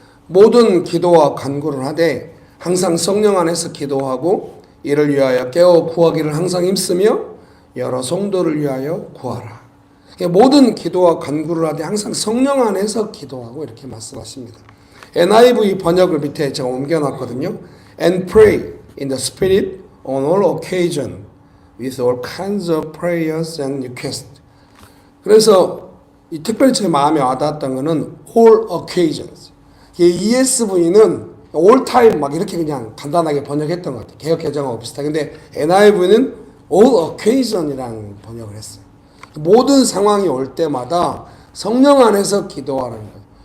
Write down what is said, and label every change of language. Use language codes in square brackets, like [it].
[ko] 모든 기도와 간구를 하되 항상 성령 안에서 기도하고 이를 위하여 깨어 구하기를 항상 힘쓰며 여러 성도를 위하여 구하라. 모든 기도와 간구를 하되 항상 성령 안에서 기도하고 이렇게 말씀하십니다. NIV 번역을 밑에 제가 옮겨놨거든요. [en] And pray in the Spirit on all occasion with all kinds of prayers and requests. [ko] 그래서 이 특별히 제 마음에 와닿았던 거는 all occasions. ESV는 all time 막 이렇게 그냥 간단하게 번역했던 것 같아요. 개역 개정하고 비슷하게. 근데 NIV는 all occasion이라는 번역을 했어요. 모든 상황이 올 때마다 성령 안에서 기도하라는 거예요.